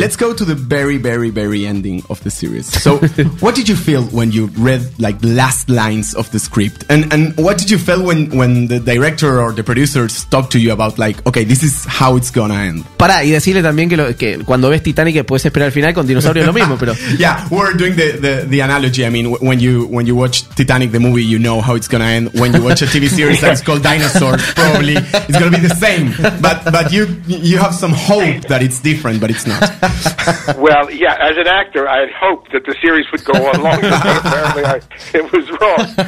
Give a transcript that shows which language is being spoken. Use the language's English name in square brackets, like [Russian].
[English] Let's go to the very, very, very ending of the series. So, what did you feel when you read like the last lines of the script? And what did you feel when the director or the producers talked to you about like, okay, this is how it's gonna end? [Spanish] Pará, y decirle también que cuando ves Titanic puedes esperar al final, con Dinosaurios lo mismo, pero... [English] Yeah, we're doing the analogy. I mean, when you watch Titanic the movie, you know how it's gonna end. When you watch a TV series that's called Dinosaurs, probably it's gonna be the same. But you have some hope that it's different, but it's not. Well, yeah, as an actor, I had hoped that the series would go on longer, but apparently it was wrong.